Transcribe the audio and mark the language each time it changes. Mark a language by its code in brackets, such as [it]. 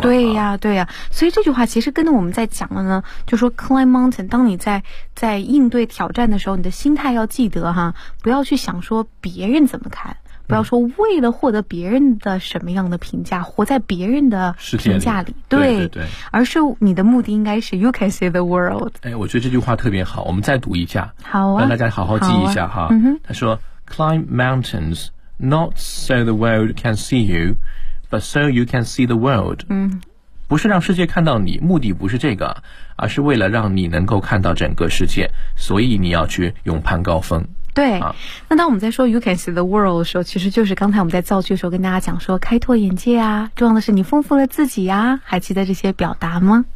[zh] 对呀，对呀，所以这句话其实跟我们在讲的呢，就说 [en] climb mountain， [zh] 当你在应对挑战的时候，你的心态要记得哈，不要去想说别人怎么看，不要说为了获得别人的什么样的评价，活在别人的评价里。对对对, 对，而是你的目的应该是 [en] you can see the world。 [zh] 哎，我觉得这句话特别好，我们再读一下，好啊，让大家好好记一下哈。啊、他说 [en] climb mountains。 Not so the world can see you, but so you can see the world. [zh] 不是让世界看到你，目的不是这个，而是为了让你能够看到整个世界，所以你要去勇攀高峰。对、那当我们在说 [en] you can see the world [zh] 的时候，其实就是刚才我们在造句的时候跟大家讲说开拓眼界啊，重要的是你丰富了自己啊，还记得这些表达吗？